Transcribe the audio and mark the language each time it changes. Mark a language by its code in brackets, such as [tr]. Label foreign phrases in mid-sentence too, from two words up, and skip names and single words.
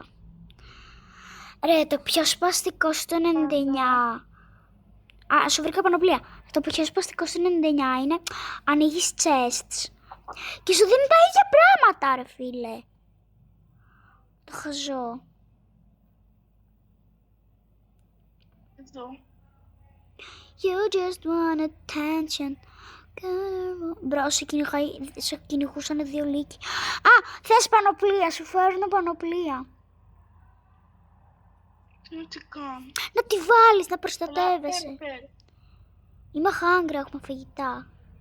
[el] Ρε, το πιο σπαστικό στο 99. Α, σου βρήκα πανοπλία. Το πιο σπαστικό στο 99 είναι ανοίγεις chests. Και σου δίνει τα ίδια πράγματα, ρε φίλε. Το χαζό. Εδώ. [en] You just want attention. [el] Μπρο, σε κυνηγούσαν δύο λύκοι. Α, θες πανοπλία, σου φέρνω πανοπλία. Τι κάνω? Να τη βάλεις, να προστατεύεσαι. Πέρα. Είμαι χάγκρα, έχουμε φαγητά.